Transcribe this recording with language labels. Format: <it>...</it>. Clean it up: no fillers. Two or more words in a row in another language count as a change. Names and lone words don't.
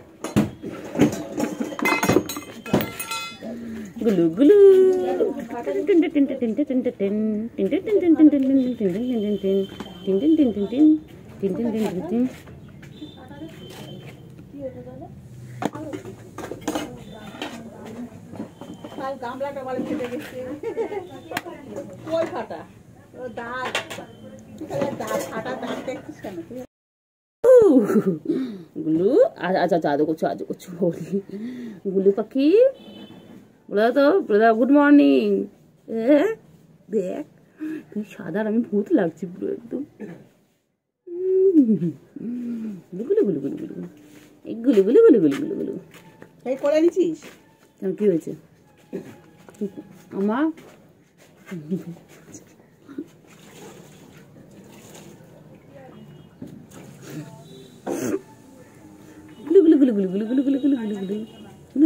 <bn>গুলু গুলু, টিন টিন টিন টিন টিন টিন টিন, টিন টিন টিন টিন টিন টিন টিন টিন টিন টিন টিন টিন টিন টিন টিন টিন টিন টিন টিন। গামলাটা বলে ফেটে গেছে, কই ফাটা ও দাঁত, দাঁত ফাটা, দাঁত দেখছিস কেন তুই? গুলু আচ্ছা আচ্ছা, আদৌ করছো, আদৌ করছো। গুলু পাখি বলে তো, বলে</bn> <en>good morning.</en> <bn>দেখ তুই সাদা, আমি ভূত লাগছি পুরো একদম। গুলু গুলু গুলু গুলু গুলু, এই গুলু গুলু গুলু গুলু গুলু গুলু। এই করে নিছিস কেন, কি হয়েছে আমার? গুলু গুলু গুলু গুলু গুলু গুলু গুলু গুলু গুলু গুলু গুলু।</bn>